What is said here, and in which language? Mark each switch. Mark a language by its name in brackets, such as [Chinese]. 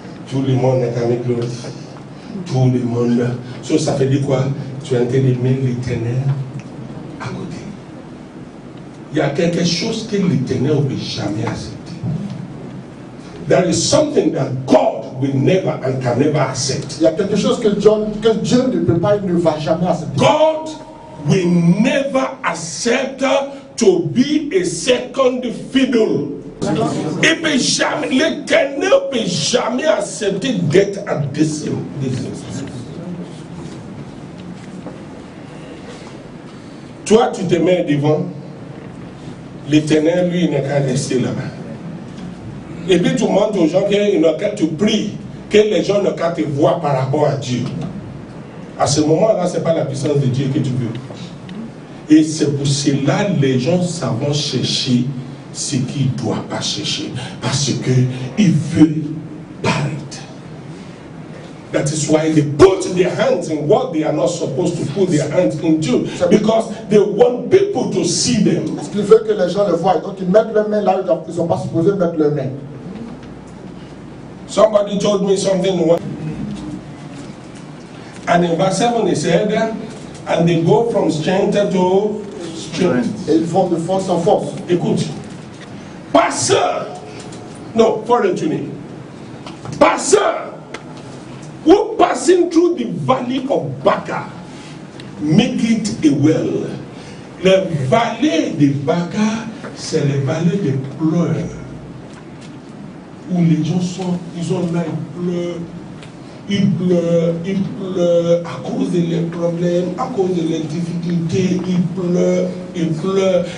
[French] Tout le monde est avec l'autre. Tout le monde. Ça veut dire quoi? Tu es en train de mettre l'éternel à côté. Il y a quelque chose que l'éternel ne peut jamais accepter. [English] There is something that God will never and can never accept. [French] Il y a quelque chose que Dieu ne peut pas, il ne va jamais accepter. [English] God will never accept to be a second fiddle. [French] Il peut jamais, l'Éternel ne peut jamais accepter d'être à deuxième. Toi, tu te mets devant, l'Éternel, lui, il n'est qu'à rester là-bas. Et puis tu montres aux gens que tu pries, que les gens ne qu'à te voir par rapport à Dieu. À ce moment-là, ce n'est pas la puissance de Dieu que tu veux. Et c'est pour cela que les gens savent chercher ce qu'ils ne doivent pas chercher. Parce qu'ils veulent paraître. [English] That is why they put their hands in what they are not supposed to put their hands into. Because they want people to see them. [French] Parce qu'ils veulent que les gens le voient. Donc ils mettent leurs mains là où ils ne sont pas supposés mettre leurs mains. [English] Somebody told me something. And in verse 7 he said, and they go from strength to strength. [French] Et ils vont de force en force. Écoute. Pasteur. [English] No, foreign to me. [French] Pasteur. [English] Who passing through the valley of Baca, make it a well. [French] Le vallée de Baca, c'est le vallée des pleurs. Où les gens sont, ils sont là, ils pleurent à cause de leurs problèmes, à cause de leurs difficultés, ils pleurent.